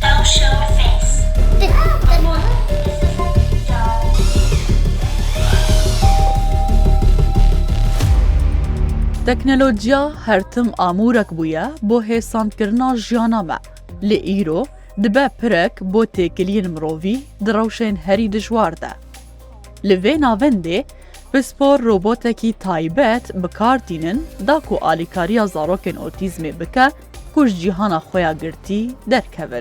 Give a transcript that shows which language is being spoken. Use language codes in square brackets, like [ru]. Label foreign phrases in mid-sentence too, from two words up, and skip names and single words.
[en] show a face. [ku] تکنولوژیا هرتم آمورک بویا بو هێسانکردنا ژیانا me. Li îro dibe pirek bo têkiliyên mirovî di rewşên herî dijwar de. Li vê navendê pispor robotekî taybet bikartînin da ku alîkariya zarokên otîzmê bike ku ji cîhana xwe ya girtî derkevin.